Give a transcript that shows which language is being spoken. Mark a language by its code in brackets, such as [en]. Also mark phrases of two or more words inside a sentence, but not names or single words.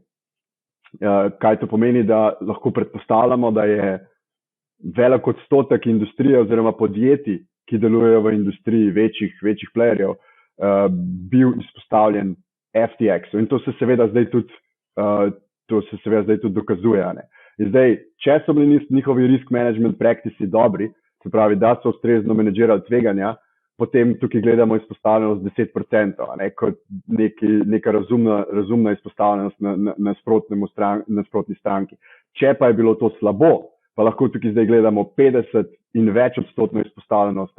[sl] Kaj to pomeni, da lahko predpostavljamo, da je velik odstotek industrije oziroma podjetij, ki delujejo v industriji večjih playerjev, bil izpostavljen FTX-u. In to se seveda zdaj tudi dokazuje. In zdaj, če so bili njihovi [en] risk management practices [sl] dobri, se pravi, da so ustrezno menedžirali tveganja, potem tukaj gledamo izpostavljenost 10%, kot neka razumna izpostavljenost na nasprotni stranki. Če pa je bilo to slabo, pa lahko tukaj zdaj gledamo 50 in več odstotno izpostavljenost.